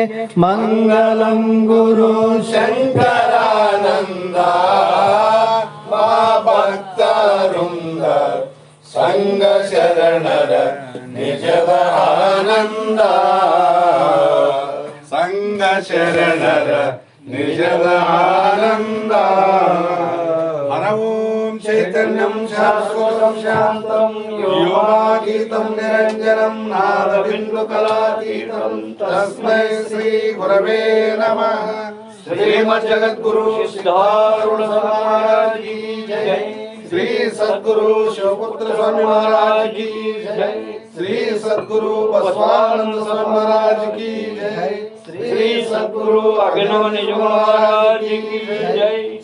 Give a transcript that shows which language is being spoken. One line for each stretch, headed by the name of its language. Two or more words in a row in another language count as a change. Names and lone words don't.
Kannada: ಮಂಗಲಂ ಗುರು ಶಂಕರಾನಂದ ಭಕ್ತವೃಂದ ಸಂಘ ಶರಣರ ನಿಜದ ಆನಂದ. ಸಂಘ ಶರಣರ ನಿಜದ ಆನಂದ.
Sanskrit: ಹರ ಓಂ ಚೈತನ್ಯಂ ಶಾಶ್ವತಂ ಶಾಂತಂ ಯೋಗಾಗೀತಂ ನಿರಂಜನಂ ನಾದಬಿಂದು ಕಲಾತೀತಂ ತಸ್ಮೈ ಶ್ರೀ ಗುರವೇ ನಮಃ.
Hindi: श्रीमद जगद्गुरु सिद्धारूढ़ महाराज की जय। श्री सद्गुरु शिवपुत्र स्वामी महाराज की जय। श्री सद्गुरु बसवानंद स्वामी महाराज की जय। श्री सद्गुरु अभिनव निज महाराज की जय।